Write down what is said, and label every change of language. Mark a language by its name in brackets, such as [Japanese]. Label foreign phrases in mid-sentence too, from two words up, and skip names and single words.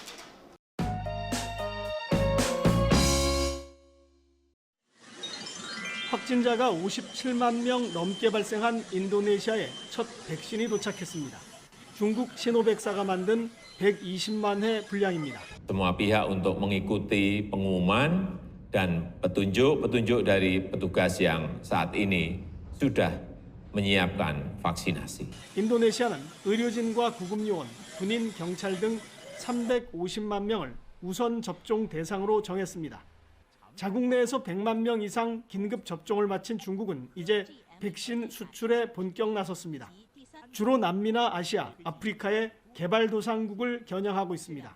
[Korean] 확진자가 57만 명 넘게 발생한 인도네시아에 첫 백신이 도착했습니다. 중국 시노백사가 만든 120만 회 분량입니다. [Indonesian] Semua pihak untuk mengikuti pengumuman dan petunjuk-petunjuk dari petugas yang saat ini sudah menyiapkan vaksinasi. [Korean] 인도네시아는 의료진과 구급요원, 군인, 경찰 등 350만 명을 우선 접종 대상으로 정했습니다. 자국 내에서 100만 명 이상 긴급 접종을 마친 중국은 이제 백신 수출에 본격 나섰습니다. 주로 남미나 아시아, 아프리카의 개발도상국을 겨냥하고 있습니다.